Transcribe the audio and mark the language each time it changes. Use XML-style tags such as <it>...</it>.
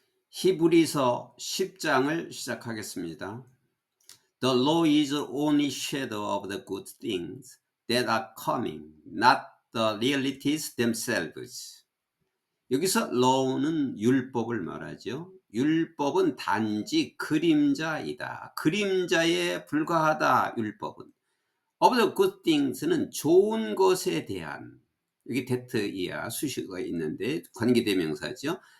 <ko>히브리서 10장을 시작하겠습니다.</ko> <en>The law is only shadow of the good things that are coming, not the realities themselves.</en> <ko>여기서 law는 율법을 말하죠. 율법은 단지 그림자이다. 그림자에 불과하다. 율법은.</ko> <en>Of the good things</en> <ko>는 좋은 것에 대한, 여기 데트이야 수식어가 있는데 관계대명사죠.</ko>